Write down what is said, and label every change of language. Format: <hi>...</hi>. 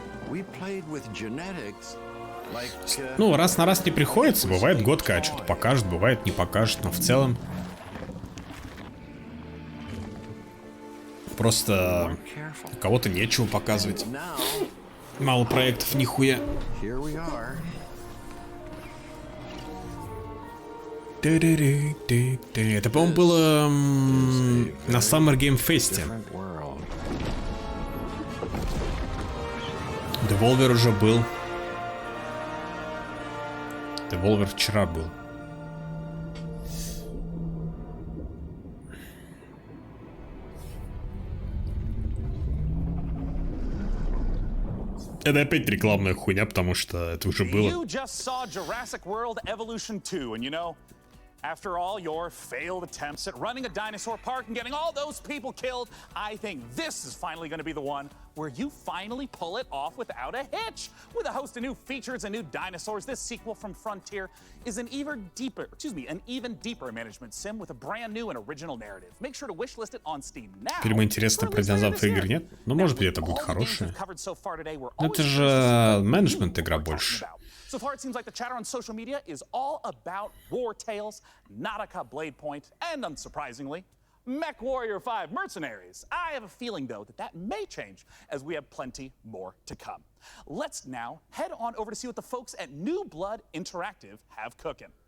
<en>We played with genetics like,</en> <ru>Ну, раз на раз не приходится, бывает годка что-то покажет, бывает не покажет, но в целом просто у кого-то нечего показывать. Мало проектов, нихуя.</ru> <en>Here we are.</en> <ru>Это, по-моему, было на Summer Game Fest. Devolver уже был. Devolver вчера был. Это опять рекламная хуйня, потому что это уже было.</ru> <en>You just saw Jurassic World Evolution 2, and you know, after all your failed attempts at running a dinosaur park and getting all those people killed, I think this is finally going to be the one where you finally pull it off without a hitch. With a host of new features and new dinosaurs, this sequel from Frontier is an even deeper management sim with a brand new and original narrative. Make sure to wishlist it on Steam now.</en> <ru>Фильм интересно про динозавров игр нет? Ну, может быть, это будет хорошее. Но это же менеджмент игра больше.</ru> <en>So far, it seems like the chatter on social media is all about War Tales, Nautica Blade Point, and unsurprisingly, Mech Warrior 5 Mercenaries. I have a feeling, though, that may change as we have plenty more to come. Let's now head on over to see what the folks at New Blood Interactive have cooking.</en>